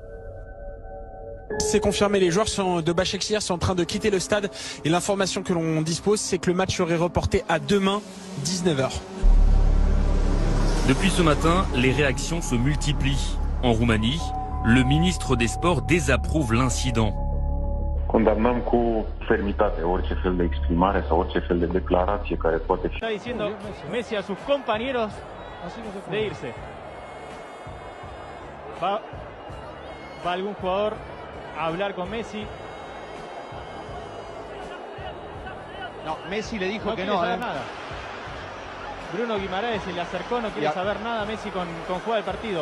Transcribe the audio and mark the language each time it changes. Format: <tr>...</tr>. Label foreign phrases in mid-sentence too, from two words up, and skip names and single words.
<fr>C'est confirmé, les joueurs de Basaksehir sont en train de quitter le stade et l'information que l'on dispose, c'est que le match serait reporté à demain, 19h. Depuis ce matin, les réactions se multiplient. En Roumanie, le ministre des Sports désapprouve l'incident.</fr> <ro>Condamnăm cu fermitate orice fel de exprimare sau orice fel de declarație care poate fi.</ro> <es>Está diciendo Messi a sus compañeros de irse. Va algún jugador a hablar con Messi. No, Messi le dijo no que quiere no. Saber nada. Bruno Guimaraes se le acercó, no quiere saber nada Messi con jugar el partido.</es>